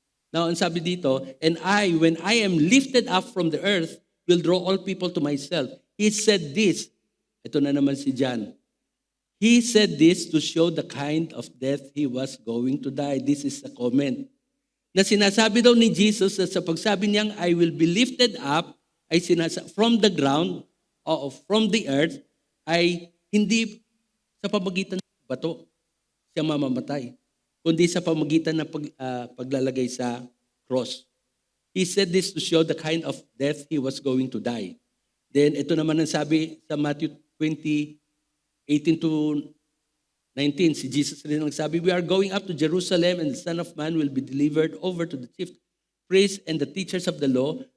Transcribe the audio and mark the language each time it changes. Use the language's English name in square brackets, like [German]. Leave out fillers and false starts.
[Filipino] Now, ang sabi dito, [English] "And I, when I am lifted up from the earth, will draw all people to myself." He said this. [Filipino] Ito na naman si John. [English] He said this to show the kind of death he was going to die. This is a comment. [Filipino] Na sinasabi daw ni Jesus na sa pagsabi niyang, [English] "I will be lifted up," [Filipino] ay from the ground, o from the earth, ay hindi sa pamagitan ng bato siya mamamatay, kundi sa pamagitan ng paglalagay sa cross. [English] He said this to show the kind of death he was going to die. [Filipino] Then ito naman ang sabi sa Matthew 20:18 to 19, si Jesus rin ang sabi, [English] "We are going up to Jerusalem, and the Son of Man will be delivered over to the chief priests and the teachers of the law.